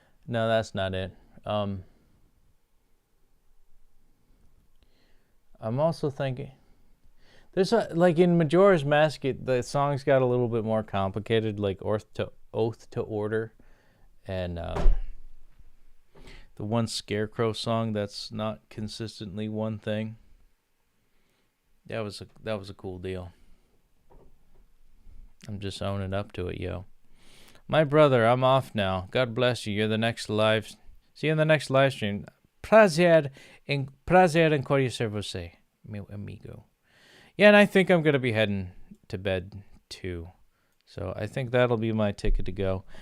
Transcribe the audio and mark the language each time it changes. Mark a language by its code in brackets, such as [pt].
[en] No, that's not it. I'm also thinking there's like in Majora's Mask, the songs got a little bit more complicated, like Oath to Order, and the one Scarecrow song that's not consistently one thing. That was a cool deal. I'm just owning up to it, yo. My brother, I'm off now. God bless you. You're the next live. See you in the next live stream. [pt] Prazer em conhecer você, meu amigo. [en] Yeah, and I think I'm gonna be heading to bed too. So I think that'll be my ticket to go.